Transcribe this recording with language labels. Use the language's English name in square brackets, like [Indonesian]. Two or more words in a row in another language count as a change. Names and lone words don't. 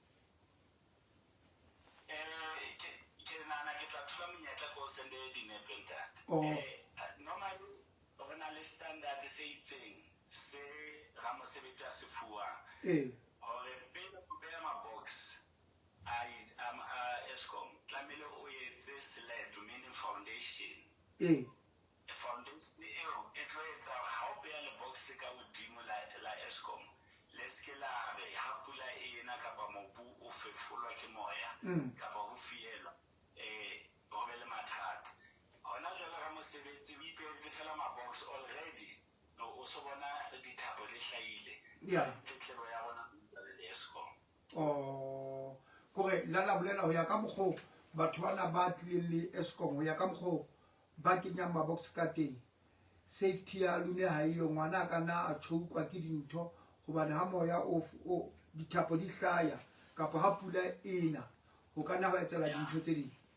[Southern Sotho] Ke nana ke tla thola monyetla ko sende dinepe ntate. Normally re na le standard se itseng se ramosebetsi a se fuwang hore pele o beha ma-box a Eskom tlamehile o etse slab, [English] meaning foundation. [Southern Sotho] Foundation eo e tlo etsa ha o beha le box ka hodimo la Eskom le ske la re ha pula ena kapa mobu o fefolwa ke moya kapa ho fielwa ho be le mathata. Hona jwale ramosebetsi o ipehetse fela ma-box already o so bona dithapo le hlahile tletlebo ya rona le Eskom. Kore la bolela ho ya ka mokgo batho bana ba tlileng le Eskom ho ya ka mokgo ba kenyang ma-box ka teng, safety ya lune ha eyo, ngwana ka na a tjhoukwa ke dintho hobane ha moya o dithapo di hlaya kapa ha pula ena ho kana ho etsela dintho tse ding.